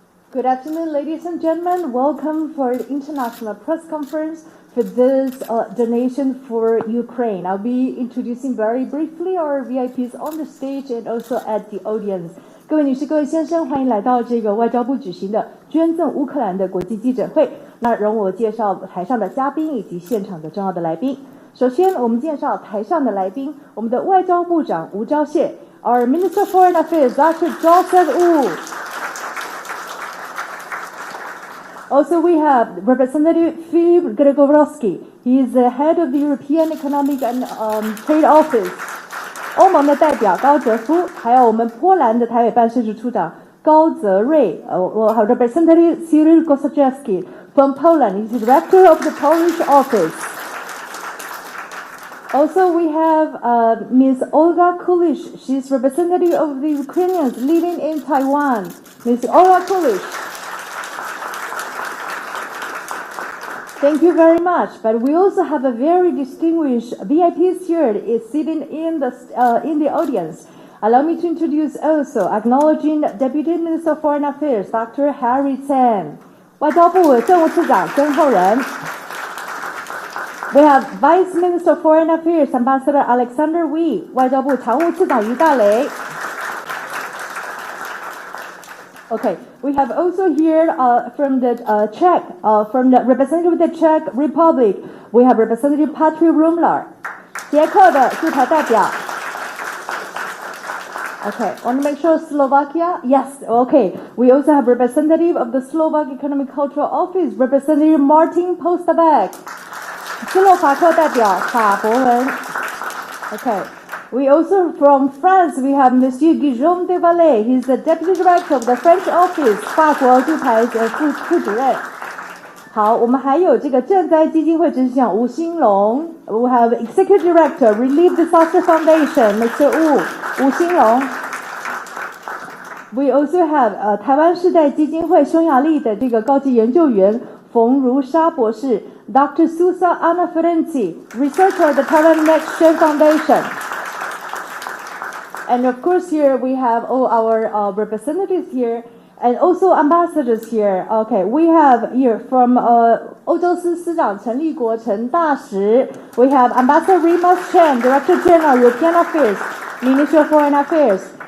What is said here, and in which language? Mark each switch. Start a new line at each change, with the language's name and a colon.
English: Good afternoon, ladies and gentlemen. Welcome for the International Press Conference for this donation for Ukraine. I'll be introducing very briefly our VIPs on the stage and also at the audience.
Chinese: 各位女士、各位先生，欢迎来到这个外交部举行的捐赠乌克兰的国际记者会。那容我介绍台上的嘉宾以及现场的重要的来宾。首先，我们介绍台上的来宾，我们的外交部长吴钊燮 ，
English: Our Minister of Foreign Affairs, Dr. Joseph Wu。Also, we have Representative Filip Gregorowski. He is the head of the European Economic and Trade Office.
Chinese: 欧盟的代表高泽夫，还有我们波兰的台北办事处处长高泽瑞。我还有
English: Representative Cyril Kosachewski from Poland. He's the director of the Polish office. Also, we have Ms. Olga Kulish. She's representative of the Ukrainians living in Taiwan. Ms. Olga Kulish.Thank you very much. But we also have a very distinguished VIPs here is sitting in the audience. Allow me to introduce also acknowledging Deputy Minister of Foreign Affairs, Dr.
Chinese: Harry Chen. 外交部政务次长曾厚仁。
English: We have Vice Minister of Foreign Affairs, Ambassador Alexander Wee.
Chinese: 外交部常务次长于大雷。
English: Okay, we have also here from the Czech, from the representative of the Czech Republic, we have Representative Patrick Rumlar,
Chinese: 捷克的驻台代表。
English: Okay, want to make sure Slovakia? Yes, okay. We also have representative of the Slovak Economic Cultural Office, Representative Martin Postabek,
Chinese: 斯洛伐克代表法博文。
English: Okay.We also, from France, we have Monsieur Guillaume de Valais. He's the Deputy Director of the French Office,
Chinese: 法国驻台副主任。好，我们还有这个赈灾基金会执行长吴兴龙。
English: We have Executive Director, Relief Disaster Foundation, Mr. Wu, 吴兴龙。 We also have
Chinese: 台湾世代基金会匈牙利的这个高级研究员冯如沙博士 ，Dr.
English: Susa Ana Ferenci, Researcher at the Taiwan Next Gen Foundation.And of course, here we have all our representatives here, and also ambassadors here. Okay, we have here from
Chinese: 欧洲司司长陈立国陈大使
English: we have Ambassador Remus Chen, Director General European Affairs, Ministry of Foreign Affairs.